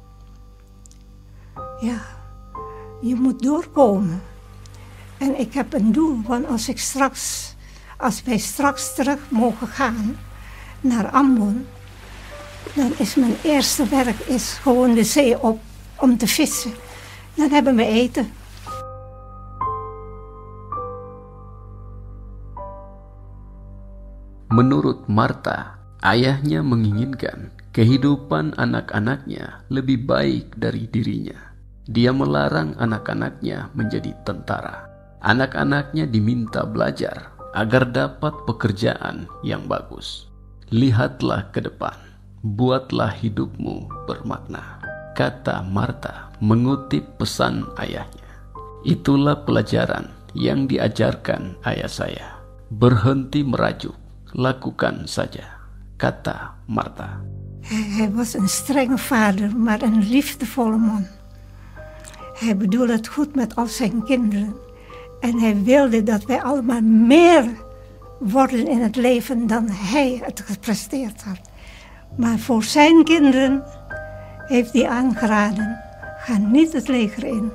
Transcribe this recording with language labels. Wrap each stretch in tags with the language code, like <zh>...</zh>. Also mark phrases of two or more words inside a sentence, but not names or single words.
<nl>Ja, je moet doorkomen. En ik heb een doel, want als wij straks terug mogen gaan naar Ambon, dan is mijn eerste werk gewoon de zee op om te vissen. Dan hebben we eten.</nl> <id>Menurut Martha, ayahnya menginginkan kehidupan anak-anaknya lebih baik dari dirinya. Dia melarang anak-anaknya menjadi tentara. Anak-anaknya diminta belajar agar dapat pekerjaan yang bagus. Lihatlah ke depan, buatlah hidupmu bermakna, kata Martha mengutip pesan ayahnya. Itulah pelajaran yang diajarkan ayah saya. Berhenti merajuk, lakukan saja, kata Martha.</id> <nl>Hij was een strenge vader, maar een liefdevolle man. Hij bedoelde het goed met al zijn kinderen. En hij wilde dat wij allemaal meer worden in het leven dan hij het gepresteerd had. Maar voor zijn kinderen heeft hij aangeraden, ga niet het leger in.</nl>